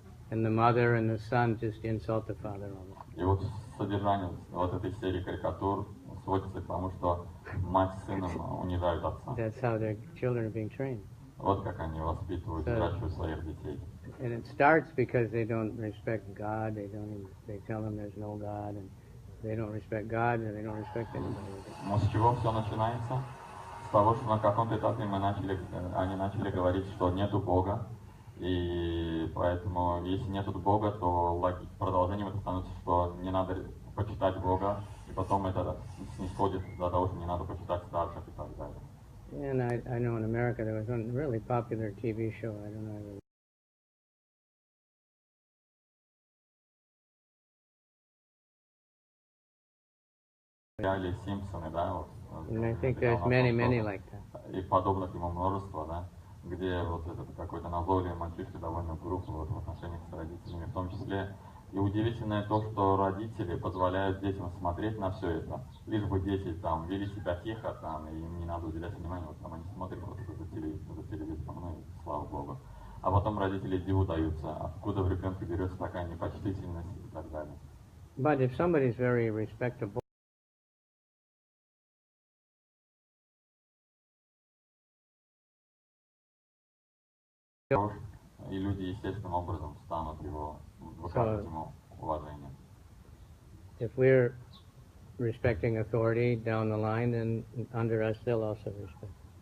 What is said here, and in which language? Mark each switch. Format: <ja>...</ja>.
<en>And the mother and the son just insult the father all the time.</en> <ru>И вот содержание вот этой серии карикатур сводится к тому, что мать с сыном унижают отца.</ru> <en>That's how their children are being trained.</en> <ru>Вот как они воспитывают и выращивают своих детей.</ru> <en>And it starts because they don't respect God. They tell them there's no God, and they don't respect God, and they don't respect anybody.</en> <ru>Но с чего все начинается? С того, что на каком-то этапе они начали говорить, что нету Бога, и поэтому, если нету Бога, то продолжением это становится, что не надо почитать Бога, и потом это снисходит до того, что не надо почитать старших и так далее.</ru> <en>And I know in America there was one really popular TV show. I don't know.</en> <ru>Сериале Симпсоны, да, вот.</ru> <en>And I think there's many like that.</en> <ru>И подобных ему множество, да, где вот этот какой-то назойливый мальчишка довольно груб вот, в отношениях с родителями, в том числе. И удивительное то, что родители позволяют детям смотреть на все это, лишь бы дети там вели себя тихо, там, и им не надо уделять внимания, вот там они смотрят вот это за телевизором, ну и слава Богу. А потом родители диву даются, откуда в ребенке берется такая непочтительность и так далее.</ru> <en>But if somebody's very respectable,</en> <ru>и люди естественным образом станут его выказывать ему уважение.</ru> <en>If we're respecting authority down the line, then under us they'll also respect.</en>